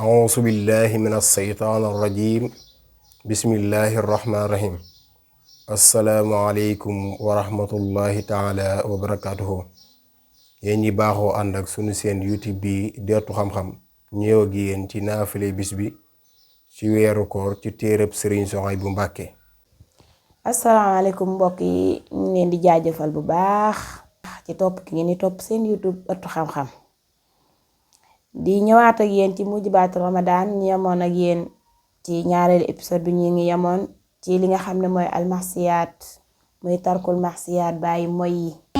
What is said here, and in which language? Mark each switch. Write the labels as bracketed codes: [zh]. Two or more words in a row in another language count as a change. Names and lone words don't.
[ar] أعوذ بالله من الشيطان الرجيم بسم الله الرحمن الرحيم السلام عليكم ورحمة الله تعالى وبركاته [wo] yéen ñi baaxoo ànd ak sunu seen YouTube bi Deetu Xam-Xam ñëw ak yéen ci naafile bis bi ci weeru koor ci téereb Sëriñ Souhaïbou Mbacké. asalaamaaleykum mbokk yi ñu leen di jaajëfal bu baax ci topp ki ngeen di topp seen YouTube Deetu Xam-Xam di ñëwaat ak yéen ci mujjibaatu Ramadan ñu yemoon ak yéen ci ñaareelu épisode bi ñu ngi yemoon ci li nga xam ne mooy almasiyaat muy [ar] ترك المعاصي [wo] bàyyi moy yi